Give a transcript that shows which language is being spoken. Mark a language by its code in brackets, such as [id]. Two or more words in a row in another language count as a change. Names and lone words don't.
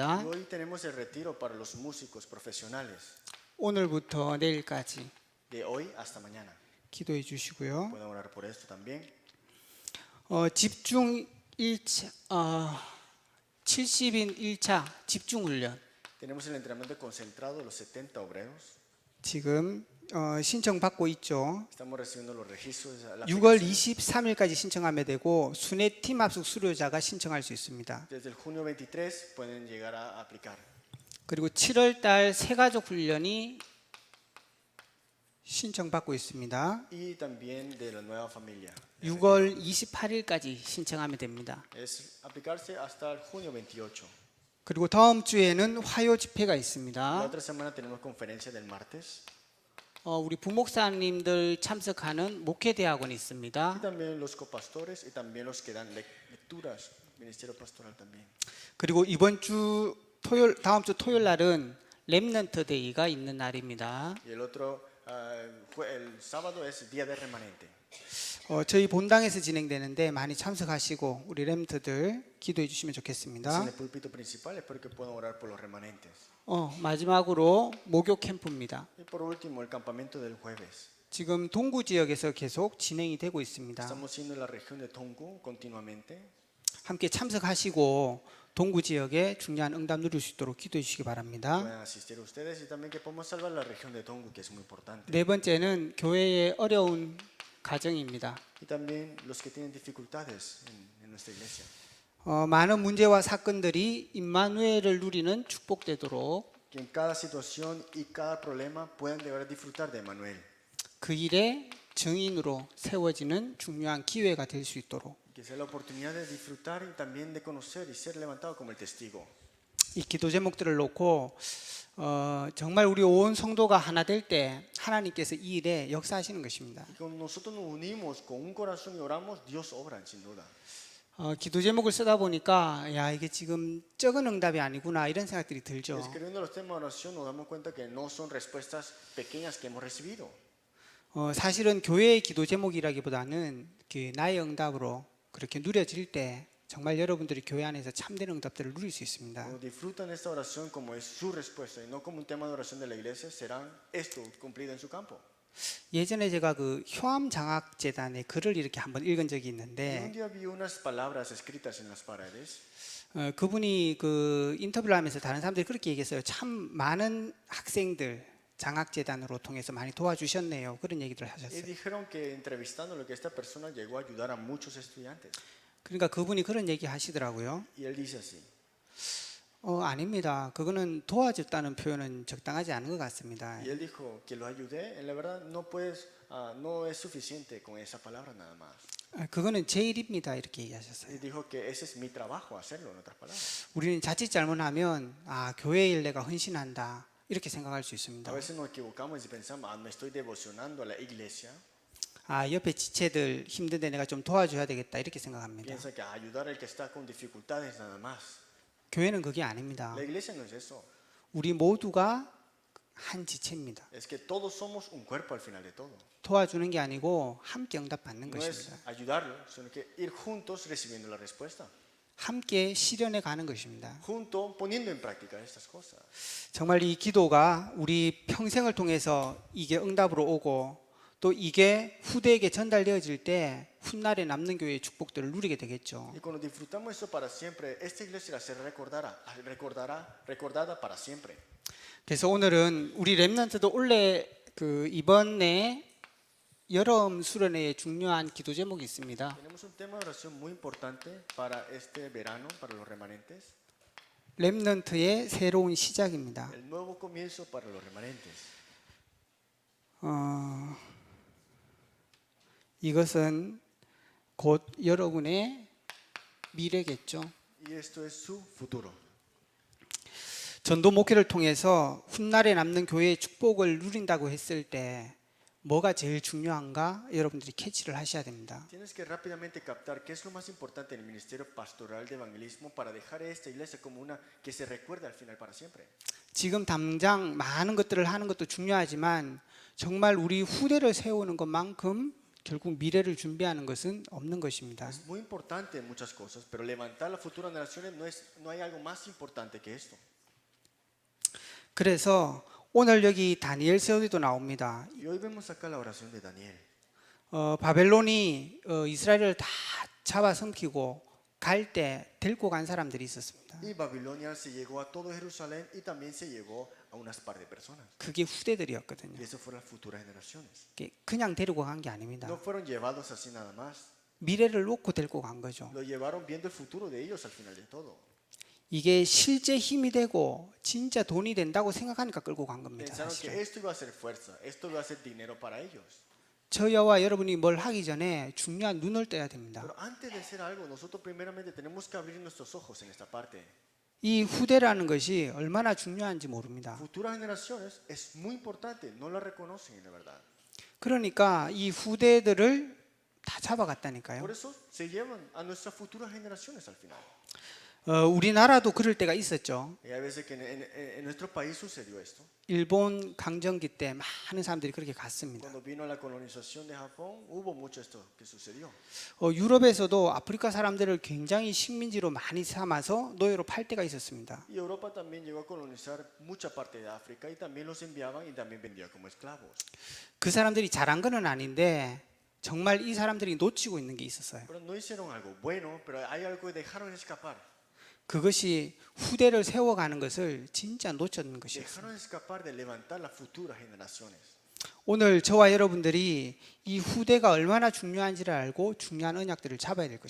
[es] Y hoy tenemos el retiro para los músicos profesionales. [ko] 오늘부터 내일까지 [es] De hoy hasta mañana. [ko] 기도해 주시고요. [es] Pueden orar por esto también. [ko] 집중 1차 70인 1차 집중 훈련 [es] Tenemos el entrenamiento concentrado de los 70 obreros. [ko] 지금 신청 받고 있죠. [es] Estamos recibiendo los registros. La [ko] 6월 [es] aplicación. [ko] 23일까지 신청하면 되고 순회 팀 합숙 수료자가 신청할 수 있습니다. [es] Desde el junio 23 pueden llegar a aplicar. [ko] 그리고 7월 달 새가족 훈련이 신청받고 있습니다. [es] Y también de la nueva familia. [ko] 6월 28일까지 신청하면 됩니다. [es] Es aplicarse hasta el junio 28. [ko] 그리고 다음 주에는 화요 집회가 [es] La [ko] 있습니다. [es] otra semana tenemos conferencia del martes. [ko] 우리 부목사님들 참석하는 목회대학원이 [es] Y [ko] 있습니다. [es] también los copastores y también los que dan lecturas. Ministerio pastoral también. [ko] 그리고 다음 주 토요일 날은 렘넌트 데이가 있는 날입니다. [es] Y el otro, el sábado es Día de Remanente. [ko] 저희 본당에서 진행되는데 많이 참석하시고 우리 렘넌트들 기도해 주시면 [es] Es en [ko] 좋겠습니다. [es] el púlpito principal, espero que puedan orar por los remanentes. [ko] 마지막으로 목욕 캠프입니다. [es] Y por último, el campamento del jueves. [ko] 지금 동구 지역에서 계속 진행이 되고 있습니다. [es] Estamos siendo en la región de Tonggu continuamente. [ko] 함께 참석하시고 동구 지역에 중요한 응답 누릴 수 있도록 기도해 주시기 바랍니다. [es] Pueden asistir ustedes y también que podamos salvar la región de Tonggu, que es muy importante. [ko] 네 번째는 교회의 어려운 가정입니다. [es] y también los que tienen dificultades en nuestra iglesia. [ko] 많은 문제와 사건들이 임마누엘을 누리는 축복되도록 [es] Que en cada situación y cada problema puedan llegar a disfrutar de Emmanuel. [ko] 그 일의 증인으로 세워지는 중요한 기회가 될 수 있도록 [es] Que sea la oportunidad de disfrutar y también de conocer y ser levantado como el testigo. [ko] 이 기도 제목들을 놓고 정말 우리 온 성도가 하나 될 때 하나님께서 이 일에 역사하시는 것입니다. [es] Y cuando nosotros nos unimos con un corazón y oramos, Dios obra sin duda. [ko] 기도 제목을 쓰다 보니까 야 이게 지금 적은 응답이 아니구나 이런 생각들이 들죠. [es] Escribiendo los temas de oración nos damos cuenta que no son respuestas pequeñas que hemos recibido. [ko] 사실은 교회의 기도 제목이라기보다는 그 나의 응답으로 그렇게 누려질 때 정말 여러분들이 교회 안에서 참된 응답들을 누릴 수 있습니다. [es] Cuando disfrutan esta oración como es su respuesta y no como un tema de oración de la iglesia, serán esto cumplido en su campo. [ko] 예전에 제가 그 효암 장학 재단의 글을 이렇게 한번 읽은 적이 [es] Y un [ko] 있는데 [es] día vi unas palabras escritas en las paredes. [ko] 그분이 그 인터뷰를 하면서 다른 사람들이 그렇게 얘기했어요. 참 많은 학생들 장학 재단으로 통해서 많이 도와주셨네요. 그런 얘기들을 [es] Y [ko] 하셨어요. [es] dijeron que entrevistándolo que esta persona llegó a ayudar a muchos estudiantes. [ko] 그러니까 그분이 그런 얘기 하시더라고요. [es] Y él dice así: [ko] 아닙니다. 그거는 도와줬다는 표현은 적당하지 않은 것 같습니다. [es] y él dijo que lo ayudé. En la verdad no es suficiente con esa palabra nada más. [ko] 그거는 제 일입니다. 이렇게 얘기하셨어요. [es] Y dijo que ese es mi trabajo hacerlo, en otras palabras. [ko] 우리는 자칫 잘못하면 교회 일 내가 헌신한다 이렇게 생각할 수 있습니다. [es] A veces nos equivocamos y pensamos, me estoy devocionando a la iglesia. [ko] 옆에 지체들 힘든데 내가 좀 도와줘야 되겠다 이렇게 생각합니다. [es] Piensa que ayudar al que está con dificultades nada más. [ko] 교회는 그게 아닙니다. [es] La iglesia no es eso. [ko] 우리 모두가 한 지체입니다. [es] Es que todos somos un cuerpo al final de todo. [ko] 도와주는 게 아니고 함께 응답받는 [es] No es [ko] 것입니다. [es] ayudarlo, sino que ir juntos recibiendo la respuesta. [ko] 함께 실현해 가는 것입니다. [es] Junto poniendo en práctica estas cosas. [ko] 정말 이 기도가 우리 평생을 통해서 이게 응답으로 오고 또 이게 후대에게 전달되어질 때 훗날에 남는 교회의 축복들을 누리게 되겠죠. [es] Y cuando disfrutamos eso para siempre, esta iglesia será recordada para siempre. [ko] 그래서 오늘은 우리 렘넌트도 원래 이번에 여름 수련회에 중요한 기도 제목이 있습니다. [es] Tenemos un tema de oración muy importante para este verano, para los remanentes. [ko] 렘넌트의 새로운 시작입니다. [es] El nuevo comienzo para los remanentes. [ko] 이것은 곧 여러분의 미래겠죠. [es] Y esto es su futuro. [ko] 전도 목회를 통해서 훗날에 남는 교회의 축복을 누린다고 했을 때 뭐가 제일 중요한가 여러분들이 캐치를 하셔야 됩니다. [es] Tienes que rápidamente captar qué es lo más importante en el ministerio pastoral de evangelismo para dejar esta iglesia como una que se recuerda al final para siempre. [ko] 지금 당장 많은 것들을 하는 것도 중요하지만 정말 우리 후대를 세우는 것만큼 결국 미래를 준비하는 것은 없는 것입니다. [es] Es muy importante en muchas cosas, pero levantar las futuras generaciones no hay algo más importante que esto. [ko] 그래서 오늘 여기 다니엘 세우기도 나옵니다. [es] Y hoy vemos acá la oración de Daniel. [ko] 바벨론이 이스라엘을 다 잡아삼키고 갈 때 데리고 간 사람들이 있었습니다. [es] Y Babilonia se llegó a todo Jerusalén y también se llegó a unas par de personas. [ko] 그게 후대들이었거든요. [es] Y eso fueron las futuras generaciones. [ko] 그냥 데리고 간 게 아닙니다. [es] No fueron llevados así nada más. [ko] 미래를 놓고 데리고 간 거죠. [es] Lo llevaron viendo el futuro de ellos al final de todo. [ko] 이게 실제 힘이 되고 진짜 돈이 된다고 생각하니까 끌고 간 겁니다. [es] Pensaron que [ko] 사실은. [es] esto iba a ser fuerza, esto iba a ser dinero para ellos. [ko] 저와 여러분이 뭘 하기 전에 중요한 눈을 떠야 됩니다. [es] Pero antes de hacer algo, nosotros primeramente tenemos que abrir nuestros ojos en esta parte. [ko] 이 후대라는 것이 얼마나 중요한지 모릅니다. [es] Futuras generaciones es muy importante, no la reconocen en la verdad. [ko] 그러니까 이 후대들을 다 잡아갔다니까요. [es] Por eso se llevan a nuestras futuras generaciones al final. [ko] 우리나라도 그럴 때가 있었죠. [es] Y hay veces que en nuestro país sucedió esto. [ko] 일본 강점기 때 많은 사람들이 그렇게 갔습니다. [es] Cuando vino la colonización de Japón, hubo mucho esto que sucedió. [ko] 유럽에서도 아프리카 사람들을 굉장히 식민지로 많이 삼아서 노예로 팔 때가 있었습니다. [es] Y Europa también llegó a colonizar mucha parte de África y también los enviaban y también vendían como esclavos. [ko] 그 사람들이 잘한 건 아닌데 정말 이 사람들이 놓치고 있는 게 있었어요. [es] Pero no hicieron algo bueno, pero hay algo que dejaron escapar. [ko] 그것이 후대를 세워가는 것을 진짜 놓쳤는 것이었어요. [es] Dejaron escapar de levantar las futuras generaciones. [ko] 오늘 저와 여러분들이 이 후대가 얼마나 중요한지를 알고 중요한 언약들을 잡아야 될